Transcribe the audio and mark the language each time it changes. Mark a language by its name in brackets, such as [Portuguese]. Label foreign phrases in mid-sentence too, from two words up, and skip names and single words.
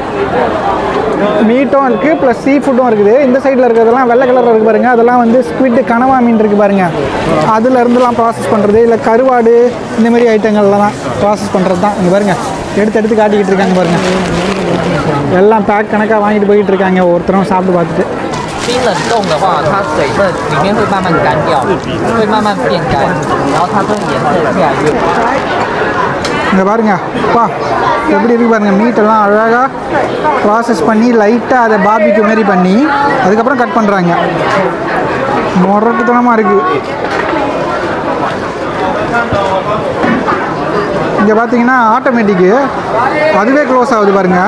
[Tamil] மீட்டும் இருக்குது, [English] plus sea food [Tamil] இருக்குது. இந்த சைடில் இருக்கிறதெல்லாம் வெள்ளை கலரில் இருக்குது பாருங்கள், அதெல்லாம் வந்து ஸ்குவிட், கனவா மீன் இருக்குது பாருங்கள். அதுலேருந்துலாம் ப்ராசஸ் பண்ணுறது, இல்லை கருவாடு, இந்தமாரி ஐட்டங்கள்லாம் தான் ப்ராசஸ் பண்ணுறது தான். இங்கே பாருங்கள், எடுத்து காட்டிக்கிட்டு இருக்காங்க பாருங்கள். எல்லாம் பேக் கணக்காக வாங்கிட்டு போயிட்டு இருக்காங்க, ஒவ்வொருத்தரும் சாப்பிட்டு பார்த்துட்டு. [Chinese] 冰冷冻的话，它水分里面会慢慢干掉，会慢慢变干，然后它这个颜色越来越白。 [Tamil] இங்கே பாருங்க, அப்பா எப்படி இருக்கு பாருங்க. மீட்டெல்லாம் அழகாக ப்ராசஸ் பண்ணி லைட்டாக அதை பார்பிக்யூ மாரி பண்ணி அதுக்கப்புறம் கட் பண்ணுறாங்க. முரட்டுத்தனமாக இருக்குது. இங்கே பார்த்தீங்கன்னா ஆட்டோமேட்டிக்கு அதுவே க்ளோஸ் ஆகுது பாருங்கள்.